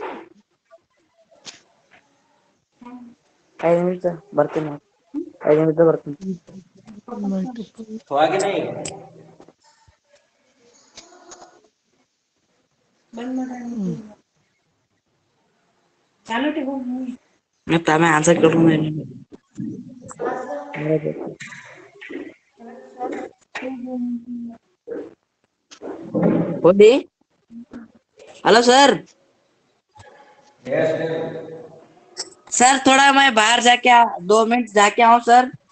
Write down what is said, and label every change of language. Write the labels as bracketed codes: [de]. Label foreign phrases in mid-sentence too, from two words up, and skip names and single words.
[kn] 5 ನಿಮಿಷ ಬರ್ತೀನಿ, 5 ನಿಮಿಷ ಬರ್ತೀನಿ. [hi] हुआ कि नहीं? [kn] ಮತ್ತೆ ಆಮೇಲೆ ಆನ್ಸರ್ ಕೇಳ್ಕೊಂಡು होली। [en] hello sir. [hi] सर थोड़ा मैं बाहर जाके 2 मिनट जाके आऊँ सर।